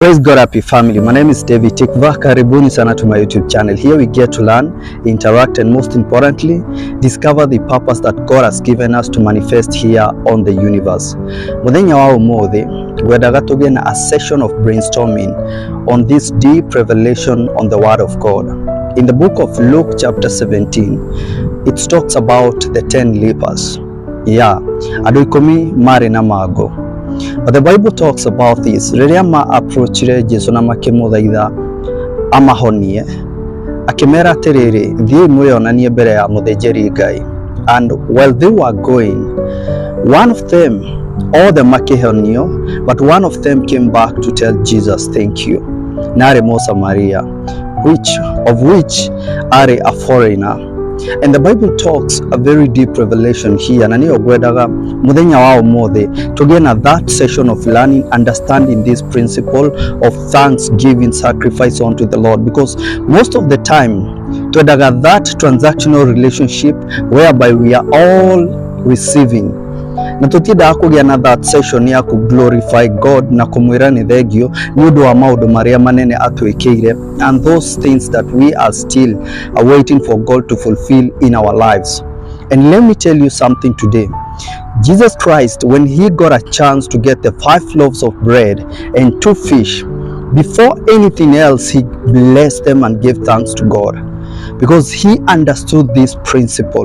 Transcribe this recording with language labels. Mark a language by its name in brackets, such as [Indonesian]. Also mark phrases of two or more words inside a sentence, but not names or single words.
[English] Praise God, happy family. My name is David Tikva. [Swahili] Karibuni sana [English] to my YouTube channel. Here we get to learn, interact, and most importantly, discover the purpose that God has given us to manifest here on the universe. [Kikuyu] Muthenya wa umuthi ngwendaga tugie na [English] a session of brainstorming on this deep revelation on the Word of God. In the book of Luke chapter 17, it talks about the 10 lepers. [Kikuyu] Andũ ikũmi marĩ na mago. [English] But the Bible talks about this. [Kikuyu] Rĩrĩa approachire Jesu na makĩmũthaitha amahonie, akĩmera atĩrĩrĩ, thiĩ mwĩonanie mbere ya mũthĩnjĩri Ngai. [English] And while they were going, one of them, all the makĩhonio, but one of them came back to tell Jesus thank you. [Kikuyu] Na arĩ Mũsamaria, [English] which arĩ a foreigner. And the Bible talks a very deep revelation here. [Kikuyu] Na niyo ngwendaga muthenya wa umuthi tugie na [English] that session of learning, understanding this principle of thanksgiving sacrifice unto the Lord, because most of the time twendaga that transactional relationship whereby we are all receiving. [Kikuyu] Na tutiendaga kugia na [English] that session [Kikuyu] ya ku [English] glorify God [Kikuyu] na kumwira ni thengio ni undu wa maundu maria manene atwikire, [English] and those things that we are still waiting for God to fulfill in our lives. And let me tell you something today. Jesus Christ, when he got a chance to get the 5 loaves of bread and 2 fish, before anything else he blessed them and gave thanks to God, because he understood this principle.